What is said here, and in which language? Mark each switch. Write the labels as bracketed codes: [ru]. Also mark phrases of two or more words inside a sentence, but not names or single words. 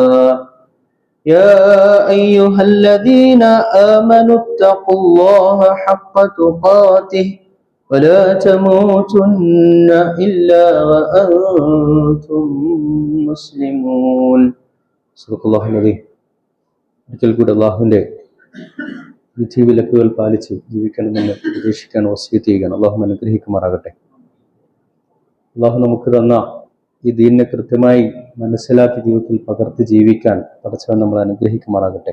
[ar] يا أيها الذين آمنوا اتقوا الله حق تقاته ولا تموتن إلا وأنتم مسلمون. صدق الله العظيم. [ml] ഒരിക്കൽ കൂടെ അള്ളാഹുവിന്റെ വിധി വിലക്കുകൾ പാലിച്ച് ജീവിക്കണമെന്ന് പ്രതീക്ഷിക്കാൻ വസിയത്ത് ചെയ്യുകയാണ്. അള്ളാഹു അനുഗ്രഹിക്കുമാറാകട്ടെ. അള്ളാഹു നമുക്ക് തന്ന ഈ ദീനിനെ കൃത്യമായി മനസ്സിലാക്കി ജീവിതത്തിൽ പകർത്തി ജീവിക്കാൻ പടച്ചവൻ നമ്മൾ അനുഗ്രഹിക്കുമാറാകട്ടെ.